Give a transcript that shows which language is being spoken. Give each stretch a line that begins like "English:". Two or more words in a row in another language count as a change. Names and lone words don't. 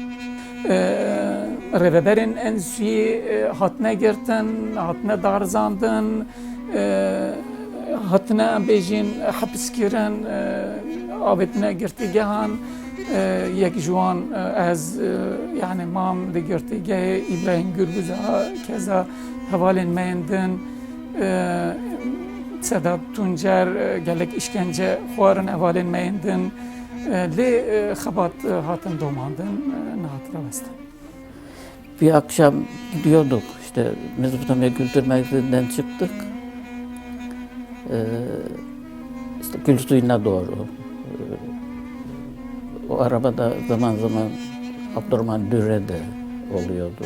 Kurdish: Rêveberên Enstitûyê hatine girtin, hatine darzandin, hatine em bêjin hepiskirin avêtine girtîgehan yek ji wan ez yani mam di girtîgehê İbrahim Gürbüz keza hevalên me yên din Sedat Tuncer gelek işkence xwarin hevalên me yên din lê xebat hatin domandin nehatire westin.
Turkish: Bir akşam gidiyorduk işte Mezopotamya Kültür Merkezi'nden çıktık. İşte Gül Suyu'na doğru. O arabada zaman zaman Abdurrahman Dürre de oluyordu.